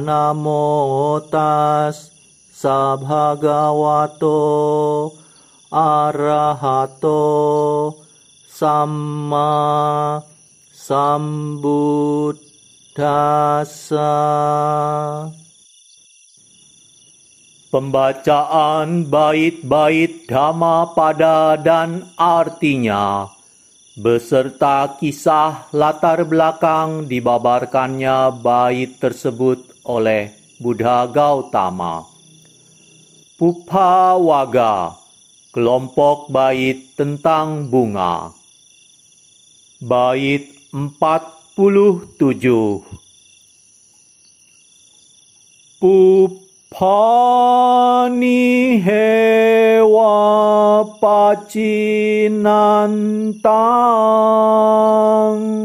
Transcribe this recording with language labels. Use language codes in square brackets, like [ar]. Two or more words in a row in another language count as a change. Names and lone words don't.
[pi] Namo tassa bhagavato arahato samma sambuddhassa. [id] Pembacaan bait-bait Dhammapada dan artinya beserta kisah latar belakang dibabarkannya bait tersebut oleh Buddha Gautama. Pupphawaga, kelompok bait tentang bunga. Bait 47. [pi] Puppani hewa pacinantang